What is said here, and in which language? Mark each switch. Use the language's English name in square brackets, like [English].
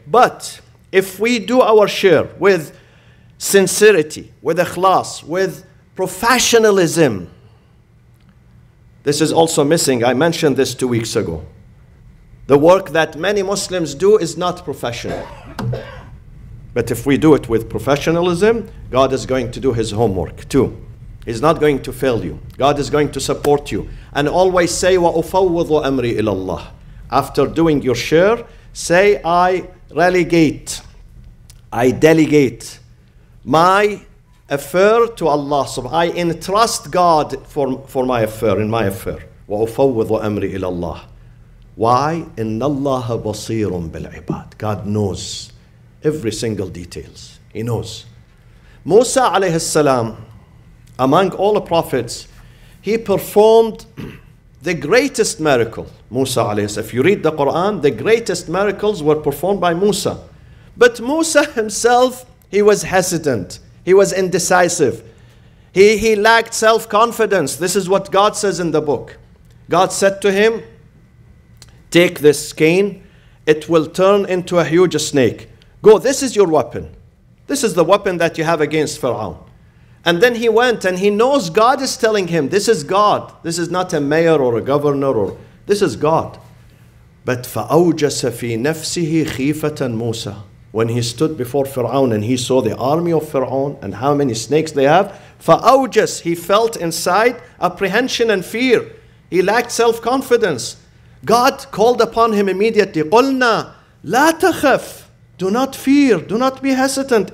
[English] But if we do our share with sincerity, with ikhlas, with professionalism, this is also missing. I mentioned this 2 weeks ago. The work that many Muslims do is not professional. But if we do it with professionalism, God is going to do His homework too. He's not going to fail you. God is going to support you. And always say, [Arabic] وَأُفَوِّضُ أَمْرِي إِلَى اللَّهِ. [English] After doing your share, say, I relegate, I delegate my affair to Allah. So I entrust God for my affair, in my affair. [Arabic] وَأُفَوِّضُ أَمْرِي إِلَى اللَّهِ. [English] Why? [Arabic] إِنَّ اللَّهَ بَصِيرٌ بِالْعِبَادِ. [English] God knows every single details. He knows. Musa alayhi salam, among all the prophets, he performed the greatest miracle. Musa alayhi salam. If you read the Quran, the greatest miracles were performed by Musa. But Musa himself, he was hesitant. He was indecisive. He lacked self-confidence. This is what God says in the book. God said to him, take this cane, it will turn into a huge snake. Go, this is your weapon. This is the weapon that you have against Pharaoh. And then he went and he knows God is telling him, this is God. This is not a mayor or a governor, or this is God. But [Arabic] فَأَوْجَسَ فِي نَفْسِهِ خِيفَةً مُوسَى. [English] When he stood before Pharaoh and he saw the army of Pharaoh and how many snakes they have, [Arabic] فَأَوْجَسَ, [English] he felt inside apprehension and fear. He lacked self-confidence. God called upon him immediately. [Arabic] قُلْنَا لَا تَخَفْ. [English] Do not fear, do not be hesitant.